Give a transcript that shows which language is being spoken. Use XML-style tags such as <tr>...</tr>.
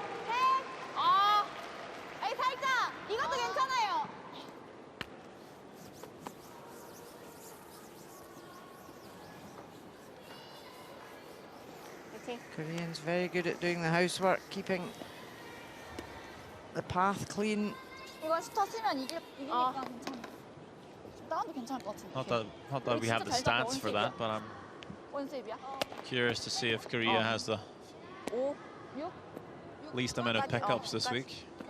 <ko>해. 에이, 살짝. 이것도 괜찮아요. 파이팅.</ko> <en>Koreans very good at doing the housework, keeping the path clean.</en> <ko>이거 슈터 쓰면 이기니까 괜찮아. 다운도 괜찮을 것 같은데.</ko> <en>Not that we have the stats for that, but I'm</en> <ko>원세이브야?</ko> <en>curious to see if Korea has the</en> <ko>5, 6?</ko> <en>least amount of pickups this week.</en>